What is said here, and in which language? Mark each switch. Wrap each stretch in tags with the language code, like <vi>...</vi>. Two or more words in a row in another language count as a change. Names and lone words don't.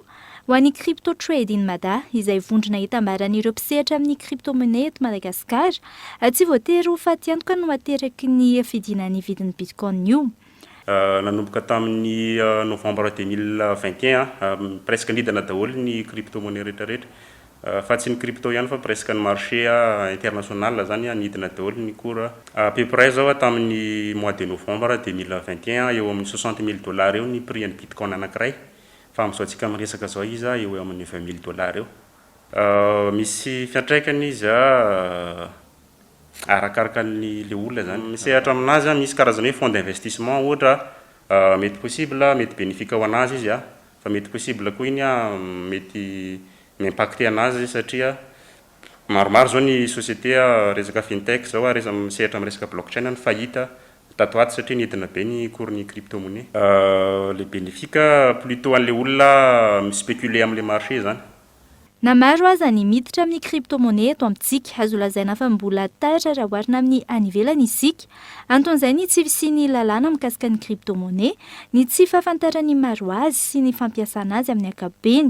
<mg>Ho an'ny crypto trading mada izay vondrona hitambaran'ireo mpisehatra amin'ny crypto-monnaie eto Madagasikara, tsy voatery ho faty antoka no ateraky ny fidinan'ny vidin'ny bitcoin io. Nanomboka tamin'ny novembre 2021 presque nidina daholo ny crypto-monnaie rehetrarehetra, fa tsy ny crypto ihany fa presque ny</mg> <fr>marché international</fr> <mg>zany nidina daholo ny</mg> <fr>cours à peu près</fr> <mg>zao tamin'ny</mg> <fr>mois de novembre</fr> <mg>2021 eo amin'ny $60,000 eo ny prix ny bitcoin anankiray, fa amin'izao antsika miresaka zao izy eo amin'ny $20,000 eo. Misy fiantraikany izy arakaraka le olona zany misehatra aminazy. Misy karazana hoe</mg> <fr>fonds d'investissement</fr> <mg>ohatra, mety possible mety bénéfique ho anazy izy fa mety possible koa iny mety m'impacter anazy satria maromaro zao ny société resaka fintech zao misehatra amin'ny resaka blockchain ny fahita tatoato satria nidina be ny cours ny crypto-monnaie.</mg> <fr>Le bénéfique plutôt</fr> <mg>an'le olona mispéculer amin'le marché zany. Na maro aza ny miditra amin'ny crypto-monnaie eto amintsika, azo lazaina fa mbola tara raha oharina amin'ny any ivelany isika. Anton'izay ny tsy fisian'ny lalàna mikasika ny crypto-monnaie, ny tsy fahafantarany maro azy sy ny fampiasana azy amin'ny ankapobeny.</mg>